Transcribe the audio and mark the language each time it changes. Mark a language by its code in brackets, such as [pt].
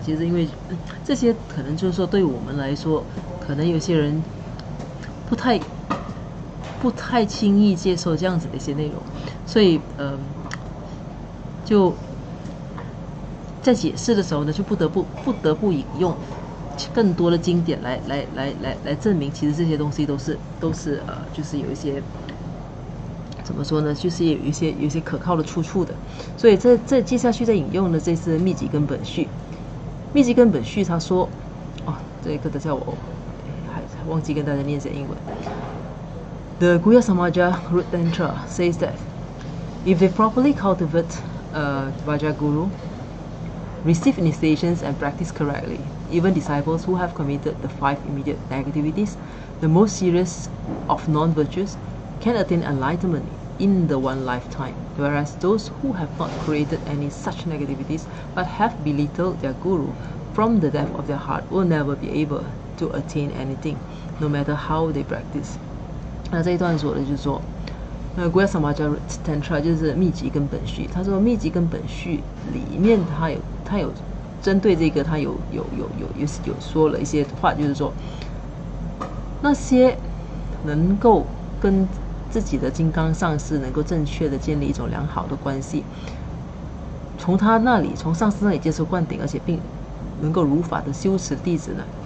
[zh] 其实因为这些可能就是说对我们来说，可能有些人不太轻易接受这样子的一些内容，所以就在解释的时候呢，就不得不引用更多的经典来证明，其实这些东西都是就是有一些怎么说呢，就是有一些可靠的出处的。所以这接下去再引用的这是密集根本序。密集根本序他说，这个等下我还忘记跟大家念一下英文。 [en] The Guhya Samaja Root Tantra says that if they properly cultivate Vajraguru, receive initiations and practice correctly, even disciples who have committed the 5 immediate negativities, the most serious of non-virtues, can attain enlightenment in the one lifetime, whereas those who have not created any such negativities but have belittled their guru from the depth of their heart will never be able to attain anything, no matter how they practice. [zh] 那这一段说的就是说Guhya Samaja Tantra 就是密集根本序。他说密集根本序里面他有针对这个他有说了一些话，就是说那些能够跟自己的金刚上师能够正确的建立一种良好的关系，从上师那里接受灌顶，而且并能够如法的修持弟子呢，